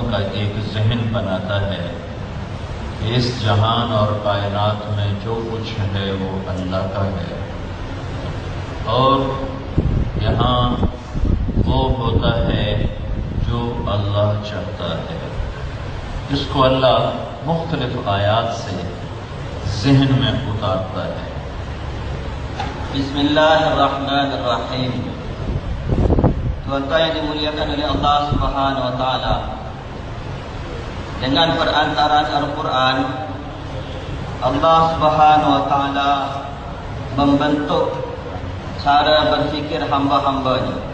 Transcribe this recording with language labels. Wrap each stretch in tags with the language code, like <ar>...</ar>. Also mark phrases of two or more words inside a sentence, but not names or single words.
<ur>کا ایک ذہن بناتا ہے کہ اس جہان اور کائنات میں جو کچھ ہے وہ اللہ کا ہے، اور یہاں وہ ہوتا ہے جو اللہ چاہتا ہے، جس کو اللہ مختلف آیات سے ذہن میں اتارتا ہے.</ur> <ar>بسم اللہ الرحمن الرحیم.</ar> <ms>Tuan-tuan yang dimuliakan oleh Allah</ms> <ar>سبحانه وتعالى,</ar> <ms>dengan perantaraan Al-Quran, Allah</ms> <ar>سبحانه وتعالى</ar> <ms>membentuk cara berfikir hamba-hambanya</ms>